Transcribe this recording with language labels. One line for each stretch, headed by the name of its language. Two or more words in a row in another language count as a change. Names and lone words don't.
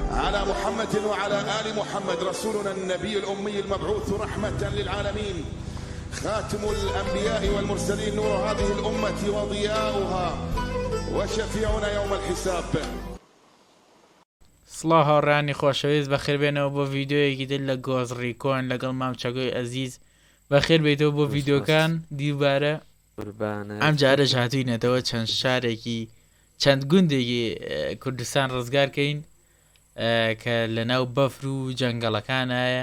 Arabic: على محمد وعلى آل محمد رسولنا النبي الأمي المبعوث رحمة للعالمين، خاتم الأنبياء والمرسلين، نور هذه الأمة وضياؤها وشفيعنا يوم الحساب.
Central Kurdish: سڵاو هاوڕانی خۆشەویست بەخێر بێنەوە بۆ ڤیددیۆیەکی تر لە گۆزڕیکۆن لەگەڵ مامچەکۆی ئەزیز بەخێر بێتەوە بۆ ڤیددیۆکان دیوبارە. ئەم جارەش هاتووینەتەوە چەند شارێکی چەند گوندێکی کوردستان ڕزگارکەین کە لە ناو بەفر و جەنگەڵەکانایە.